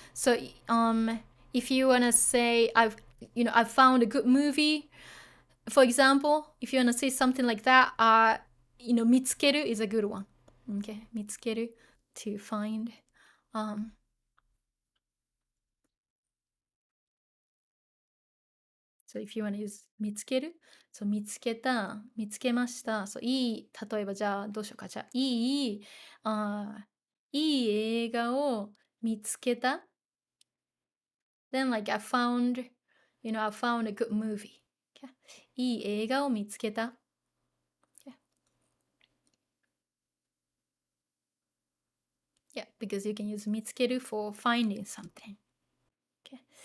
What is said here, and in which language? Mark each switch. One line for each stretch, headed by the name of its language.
English: So if you wanna say I've found a good movie, for example, if you wanna say something like that, you know, 見つける is a good one. Okay. 見つける to find. So if you want to use 見つける so
Japanese: 見つけた、見つけました。
English: So
Japanese: いい、例えばじゃあどうしようか。じゃあいい映画を見つけた。
English: Then like I found, you know, I found a good movie. Okay?
Japanese: いい映画を見つけた。Okay?
English: Yeah, because you can use 見つける for finding something. Okay?